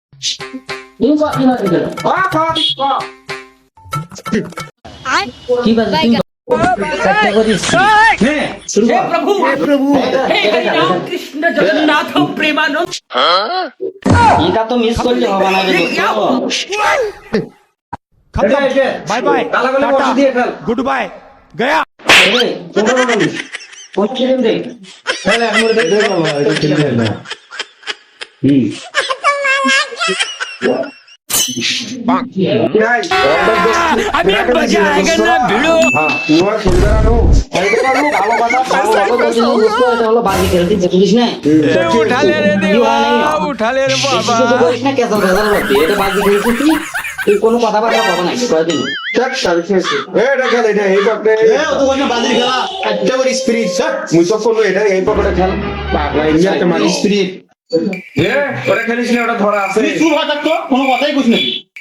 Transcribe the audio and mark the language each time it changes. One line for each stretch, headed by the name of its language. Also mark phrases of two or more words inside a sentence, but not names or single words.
Bangla: কি বাজে
Hindi: प्रभु हे राम कृष्ण जगन्नाथ प्रेमानंद
Bangla: এটা তো মিস করলে হবে না রে
Hindi: खत्म
English: bye bye good bye
Hindi: गया अभी मजा आएगा ना भिड़ो उठा ले रे देवा उठा ले रे बाबा
Bangla: তুই কোনো কথাবার্তা কবে নাই কয়দিন কোনো কথাই কুছ নাকি